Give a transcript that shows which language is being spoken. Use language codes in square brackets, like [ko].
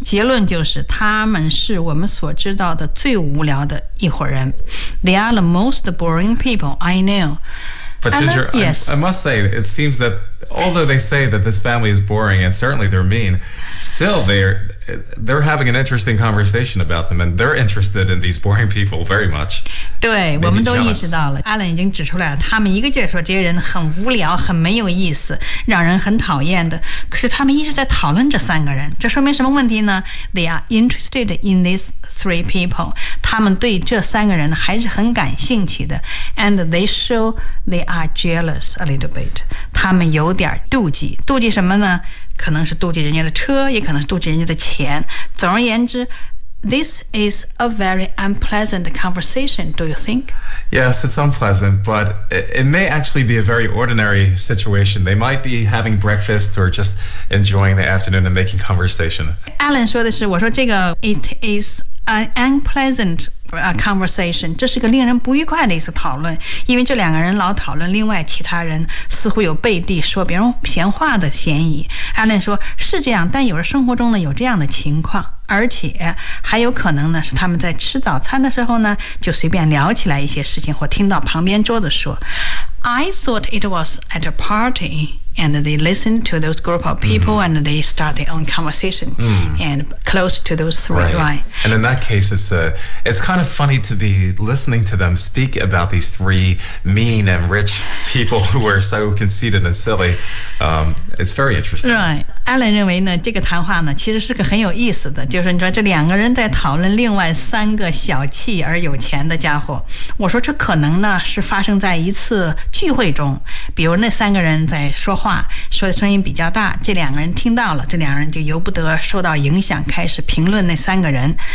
[zh] 结论就是他们是我们所知道的最无聊的一伙人。 [en] They are the most boring people I know. But Ginger, yes. I must say, it seems that although they say that this family is boring and certainly they're mean, still they're having an interesting conversation about them and they're interested in these boring people very much. [zh] 对，我们都意识到了。 Alan 已经指出来了，他们一个劲儿说这些人很无聊，很没有意思，让人很讨厌的。可是他们一直在讨论这三个人，这说明什么问题呢？ [en] They are interested in these three people. [zh] 他们对这三个人还是很感兴趣的。 [en] And they show they are jealous a little bit. [zh] 他们有点妒忌，妒忌什么呢？可能是妒忌人家的车，也可能是妒忌人家的钱。总而言之。 [en] This is a very unpleasant conversation, do you think? Yes, it's unpleasant, but it may actually be a very ordinary situation. They might be having breakfast or just enjoying the afternoon and making conversation. [zh] Alan 说的是，我说这个 [en] it is an unpleasant conversation. [zh] 这是个令人不愉快的一次讨论，因为这两个人老讨论另外其他人，似乎有背地说别人闲话的嫌疑。 Alan 说是这样，但有时生活中呢有这样的情况。而且还有可能呢是他们在吃早餐的时候呢就随便聊起来一些事情或听到旁边桌子说 [en] I thought it was at a party and they listened to those group of people and they start their own conversation and close to those three right. And in that case it's kind of funny to be listening to them speak about these three mean and rich people who are so conceited and silly it's very interesting [zh] rightAlan 认为呢，这个谈话呢，其实是个很有意思的。就是你说这两个人在讨论另外三个小气而有钱的家伙。我说这可能呢是发生在一次聚会中，比如那三个人在说话，说的声音比较大，这两个人听到了，这两个人就由不得受到影响，开始评论那三个人。